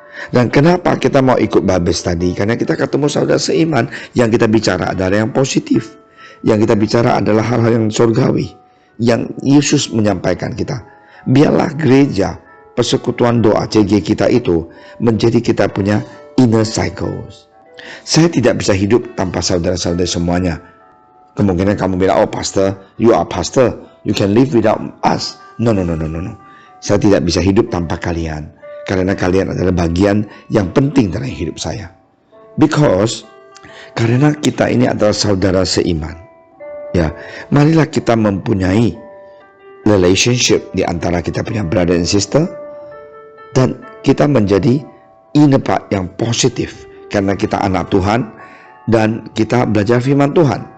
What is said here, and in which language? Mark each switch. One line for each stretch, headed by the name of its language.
Indonesian: Dan kenapa kita mau ikut Babes tadi? Karena kita ketemu saudara seiman, yang kita bicara adalah yang positif. Yang kita bicara adalah hal-hal yang surgawi, yang Yesus menyampaikan kita. Biarlah gereja, persekutuan doa CG kita itu menjadi kita punya inner cycles. Saya tidak bisa hidup tanpa saudara-saudara semuanya. Kemungkinan kamu bilang,
English: oh pastor, you are pastor, you can live without us. No.
Indonesian: Saya tidak bisa hidup tanpa kalian, karena kalian adalah bagian yang penting dalam hidup saya. Karena kita ini adalah saudara seiman. Ya, marilah kita mempunyai relationship di antara kita punya
English: brother and sister,
Indonesian: dan kita menjadi inner part yang positif karena kita anak Tuhan dan kita belajar firman Tuhan.